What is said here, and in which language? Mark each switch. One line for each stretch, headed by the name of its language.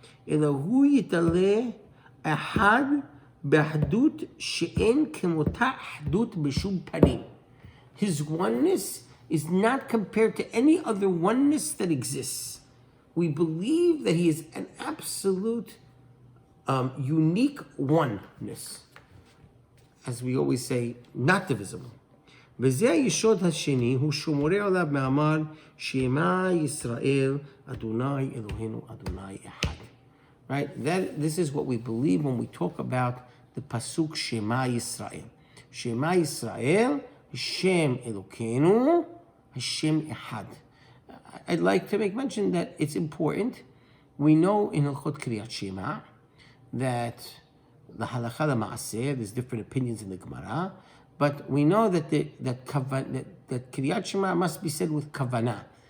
Hebrew: Elohu yitaleh ahad b'ahdut she'en kemota ahdut b'shum panim.
English: His oneness is not compared to any other oneness that exists. We believe that he is an absolute unique oneness. As we always say, not divisible.
Hebrew: וזה היסוד השני, הוא שומרי עליו מאמר שמע ישראל, אדוני אלוהינו, אדוני אחד.
English: Right? This is what we believe when we talk about the pasuk Shema Yisrael.
Hebrew: Shema Yisrael, Hashem Elokeinu, Hashem Echad.
English: I'd like to make mention that it's important. We know in Hilchot Kriyat Shema that the halakha l'maaseh, there's different opinions in the Gemara, but we know that that Kriyat Shema must be said with kavanah.